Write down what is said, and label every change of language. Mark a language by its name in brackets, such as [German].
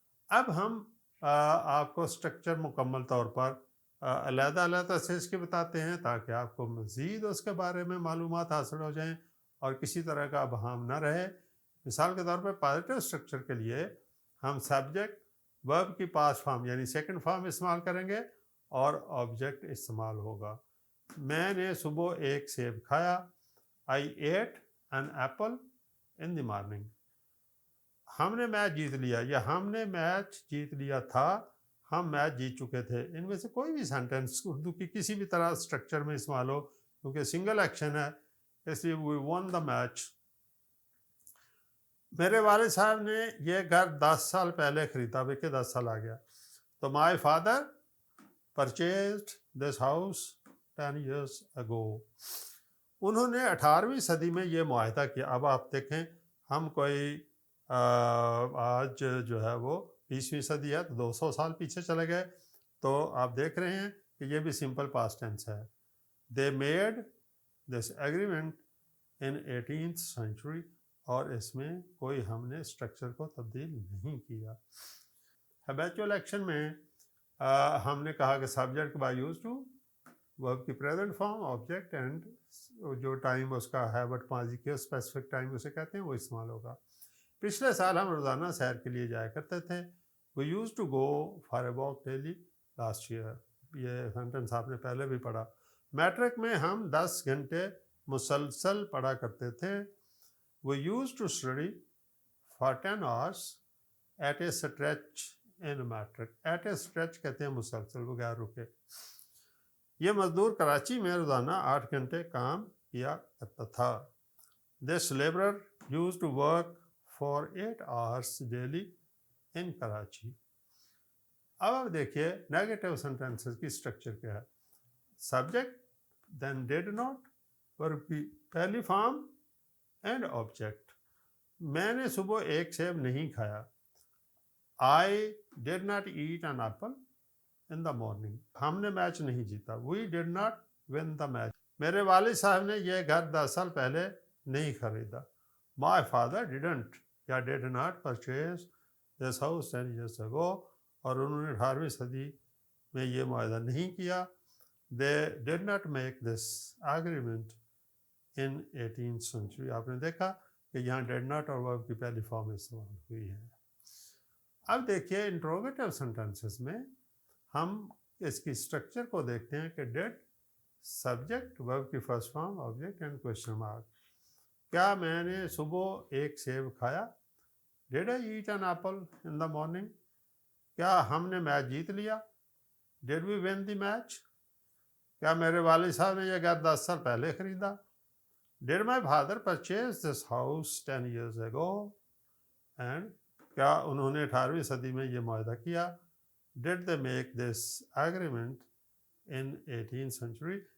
[Urdu] اب ہم آپ کو سٹرکچر مکمل طور پر علیحدہ علیحدہ سے اس کے بتاتے ہیں تاکہ آپ کو مزید اس کے بارے میں معلومات حاصل ہو جائیں اور کسی طرح کا ابہام نہ رہے. مثال کے طور پہ پازیٹیو سٹرکچر کے لیے ہم سبجیکٹ ورب کی پاسٹ فارم یعنی سیکنڈ فارم استعمال کریں گے اور آبجیکٹ استعمال ہوگا. میں نے صبح ایک سیب کھایا، [English] I ate an apple in the morning. [Urdu] ہم نے میچ جیت لیا، یا ہم نے میچ جیت لیا تھا، ہم میچ جیت چکے تھے. ان میں سے کوئی بھی سینٹینس اردو کی کسی بھی طرح سٹرکچر میں استعمال ہو، کیونکہ سنگل ایکشن ہے، اس لیے [English] we won the match. [Urdu] میرے والد صاحب نے یہ گھر 10 سال پہلے خریدا، کہ 10 سال آ گیا. تو [English] my father purchased this house 10 years ago. [Urdu] انہوں نے 18ویں صدی میں یہ معاہدہ کیا. اب آپ دیکھیں ہم کوئی آج جو ہے وہ 20ویں صدی ہے تو 200 سال پیچھے چلے گئے, تو آپ دیکھ رہے ہیں کہ یہ بھی سمپل پاسٹ ٹینس ہے. [English] They made this agreement in 18th century, [Urdu] اور اس میں کوئی ہم نے اسٹرکچر کو تبدیل نہیں کیا. ہیبیچول ایکشن میں ہم نے کہا کہ سبجیکٹ بائی یوز ٹو ورب کی پریزنٹ فارم آبجیکٹ اینڈ جو ٹائم اس کا ہے بٹ ماضی کے اسپیسیفک ٹائم اسے کہتے ہیں وہ استعمال ہوگا. پچھلے سال ہم روزانہ سیر کے لیے جایا کرتے تھے. [English] We used to go for a walk daily last year. [Urdu] یہ سینٹنس آپ نے پہلے بھی پڑھا. میٹرک میں ہم 10 گھنٹے مسلسل پڑھا کرتے تھے. [English] We used to study for 10 hours at a stretch in metric. At a stretch [Urdu] کہتے ہیں مسلسل بغیر رکے. یہ مزدور کراچی میں روزانہ 8 گھنٹے کام کیا کرتا تھا. [English] This laborer used to work for 8 hours daily in Karachi. [Urdu] اب آپ دیکھیے نیگیٹو سینٹینسز کی اسٹرکچر کیا ہے. سبجیکٹ دین ڈیڈ ناٹ ورب کی پہلی فارم اینڈ آبجیکٹ. میں نے صبح ایک سیب نہیں کھایا. [English] I did not eat an apple in the morning. [Urdu] ہم نے میچ نہیں جیتا. [English] We did not win the match. [Urdu] میرے والد صاحب نے یہ گھر 10 سال پہلے نہیں خریدا. [English] My father didn't [Urdu] یا [English] did not purchase this house 10 years ago. [Urdu] اور انہوں نے 18ویں صدی میں یہ معاہدہ نہیں کیا. [English] They did not make this agreement in 18th century. [Urdu] آپ نے دیکھا کہ یہاں [English] did not [Urdu] اور verb کی پہلی فارم استعمال ہوئی ہے. اب دیکھیے انٹروگیٹو سینٹینسز میں ہم اس کی اسٹرکچر کو دیکھتے ہیں کہ ڈیڈ سبجیکٹ verb کی first form object and question mark. کیا میں نے صبح ایک سیب کھایا؟ [English] Did I eat an apple in the morning? [Urdu] کیا ہم نے میچ جیت لیا؟ [English] Did we win the match? [Urdu] کیا میرے والد صاحب نے یہ گھر 10 سال پہلے خریدا؟ [English] Did my father purchase this house 10 years ago? And [Urdu] کیا انہوں نے 18ویں صدی میں یہ معاہدہ کیا؟ [English] Did they make this agreement in 18th century?